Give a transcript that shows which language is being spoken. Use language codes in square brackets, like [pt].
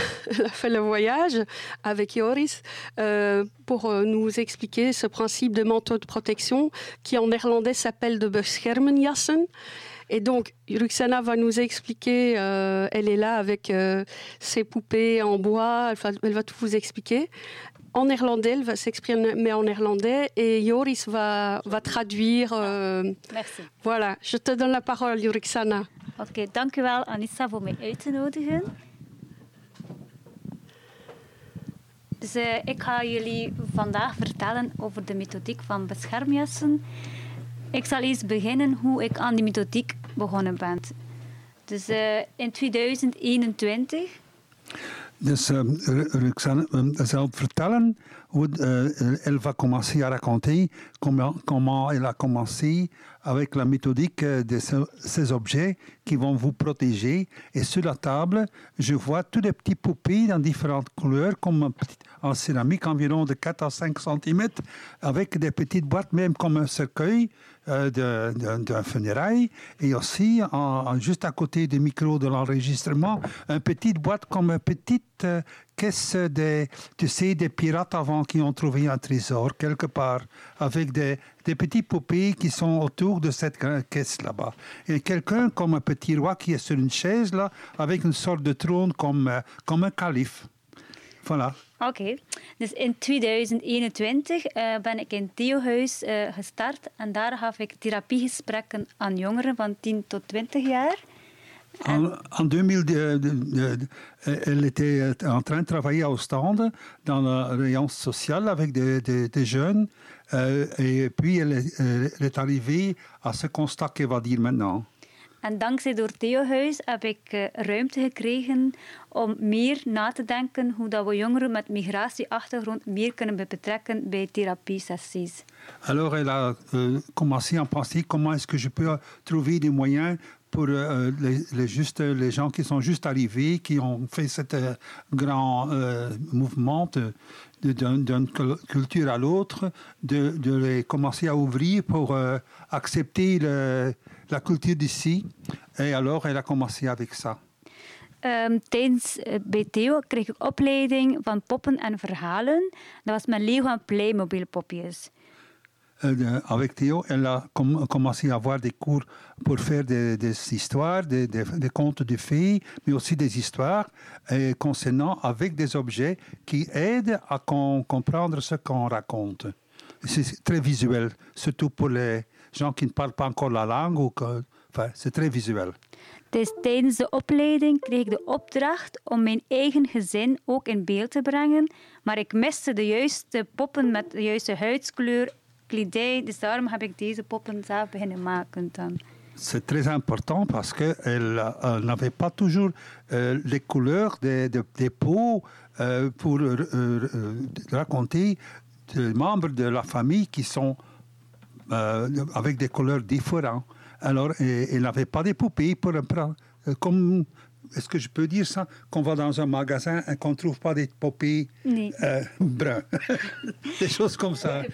[fr] Elle a fait le voyage avec Yoris pour nous expliquer ce principe de manteau de protection qui en néerlandais s'appelle de beschermingjassen. Et donc, Roxana va nous expliquer, elle est là avec ses poupées en bois, elle va tout vous expliquer. En néerlandais, elle va s'exprimer, mais en néerlandais, et Yoris va traduire. Merci. Voilà, je te donne la parole, Roxana. [nl] Ok, dank u wel, Anissa, voor mij uit te nodigen. Dus ik ga jullie vandaag vertellen over de methodiek van beschermjassen. Ik zal eerst beginnen hoe ik aan die methodiek begonnen ben. Dus in 2021. Dus Roxane, zelf vertellen hoe [fr] elle va commencer à raconter comment elle a commencé avec la méthodique de ces objets qui vont vous protéger. Et sur la table, je vois tous les petits poupées dans différentes couleurs, comme en céramique environ de 4 à 5 cm, avec des petites boîtes, même comme un cercueil d'un funérail. Et aussi, juste à côté du micro de l'enregistrement, une petite boîte comme une petite caisse des pirates avant qui ont trouvé un trésor quelque part, avec des petites poupées qui sont autour de cette caisse là-bas. Et quelqu'un comme un petit roi qui est sur une chaise là, avec une sorte de trône comme un calife. Voilà. [nl] Oké, dus in 2021 ben ik in Theohuis gestart en daar gaf ik therapiegesprekken aan jongeren van 10 tot 20 jaar. [fr] En 2000, elle était en train de travailler à Ostende dans la réunion sociale avec des jeunes et puis elle est arrivée à ce constat qu'elle va dire maintenant. [nl] En dankzij door Theohuis heb ik ruimte gekregen om meer na te denken hoe dat we jongeren met migratieachtergrond meer kunnen betrekken bij therapiesessies. [fr] Alors elle a commencé à penser comment est-ce que je peux trouver des moyens pour les gens qui sont juste arrivés, qui ont fait cet grand mouvement d'une culture à l'autre, de les commencer à ouvrir pour accepter la culture d'ici. Et alors, elle a commencé avec ça. [nl] Tijdens bij Theo kreeg ik opleiding van poppen en verhalen. Dat was mijn Lego en Playmobil popjes. [fr] Avec Théo, elle a commencé à avoir des cours pour faire des histoires, des contes de fées, mais aussi des histoires concernant avec des objets qui aident à comprendre ce qu'on raconte. C'est très visuel, surtout pour les gens qui ne parlent pas encore la langue. Enfin, c'est très visuel. [nl] Tijdens de opleiding kreeg ik de opdracht om mijn eigen gezin ook in beeld te brengen, maar ik miste de juiste poppen met de juiste huidskleur. Dus daarom heb ik deze poppen zelf beginnen maken dan. [fr] C'est très important parce que elle n'avait pas toujours les couleurs des peaux pour raconter des membres de la famille qui sont avec des couleurs différentes. Alors elle n'avait pas des poupées pour comme est-ce que je peux dire ça qu'on va dans un magasin et qu'on trouve pas des poupées bruns, des choses comme ça.